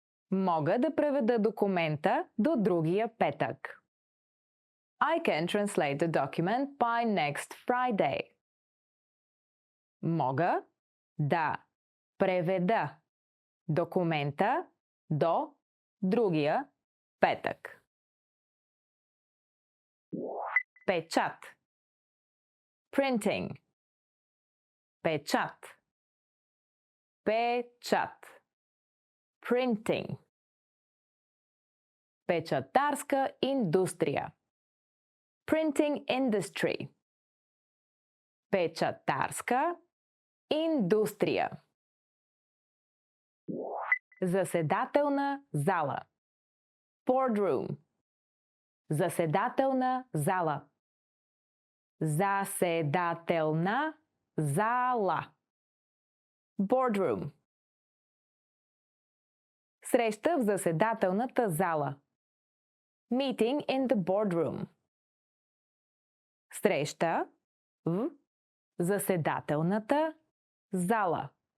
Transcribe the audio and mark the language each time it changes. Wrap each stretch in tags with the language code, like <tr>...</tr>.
<bg>Мога да преведа документа до другия петък.</bg> <en>I can translate the document by next Friday.</en> <bg>Мога да преведа документа до другия петък. Печат. Printing. Печат. Печат. Printing. Печатарска индустрия.</bg> <en>Printing industry.</en> <bg>Печатарска индустрия. Заседателна зала. Boardroom. Заседателна зала. Заседателна зала. Boardroom. Среща в заседателната зала.</bg> <en>Meeting in the boardroom.</en> <bg>Среща в заседателната зала.</bg>